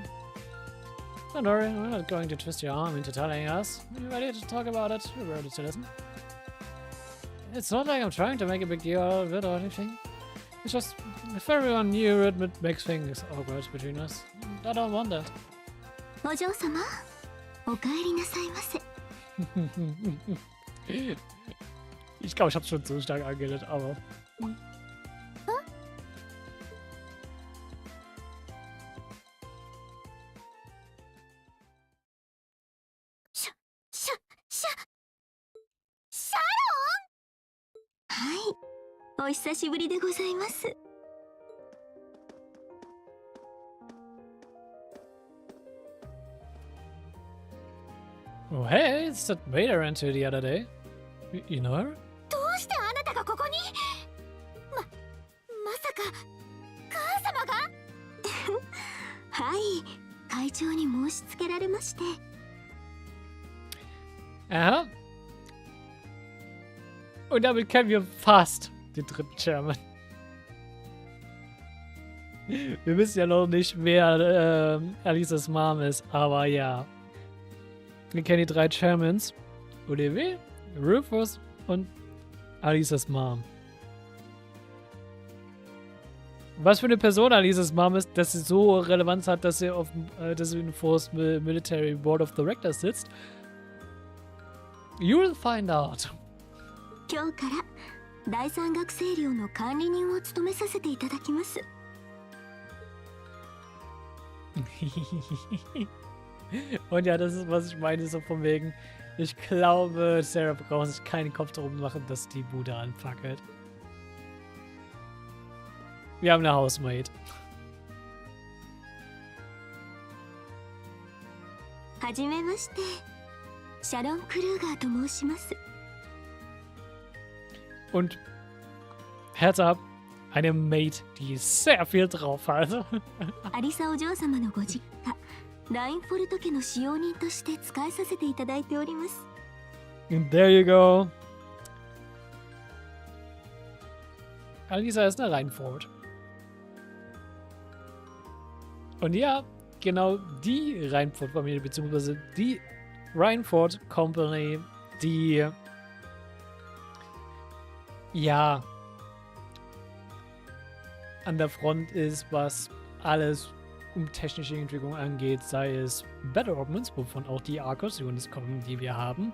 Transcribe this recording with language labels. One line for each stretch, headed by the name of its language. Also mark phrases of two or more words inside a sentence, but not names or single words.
English: Don't worry, we're not going to twist your arm into telling us. We're ready to talk about it, we're ready to listen. It's not like I'm trying to make a big deal out of it or anything. It's just, if everyone knew it, it makes things awkward between us. I don't want that.
Japanese: お嬢様、お帰りなさいませ。
German: Ich glaube, ich habe schon zu stark angeredet, aber...
Japanese: はい、お久しぶりでございます。
English: Oh, hey, it's that maid I ran to the other day. You know her?
Japanese: どうしてあなたがここに？まさか母様が？はい、会長に申し付けられまして。 Aha.
German: Und damit kennen wir fast den dritten Chairman. Wir wissen ja noch nicht, wer Alisas Mom ist, aber ja. Wir kennen die 3 Chairmans. Olivier, Rufus und Alisas Mom. Was für eine Person Alisas Mom ist, dass sie so Relevanz hat, dass sie auf dem
English: Force Military Board of Directors
German: sitzt.
English: You'll find out.
Japanese: 今日から第三学生寮の管理人を務めさせていただきます。
German: Und ja, das ist, was ich meine, so von wegen, ich glaube, Sarah braucht sich keinen Kopf darum machen, dass die Bude anfackelt. Wir haben eine Housemaid.
Japanese: はじめまして、シャロン・クルーガーと申します。
German: Und Herz ab, eine Maid, die sehr viel drauf hat.
Japanese: アリサお嬢様のご実家、ラインフォルト家の使用人として使いさせていただいております。
English: And there you go.
German: Alisa ist eine Reinfurt. Und ja, genau die Reinfurt-Familie, beziehungsweise die Reinfurt Company, die ja an der Front ist, was alles um technische Entwicklung angeht, sei es
English: Battle Augments,
German: wovon auch die Arcus-Units kommen, die wir haben.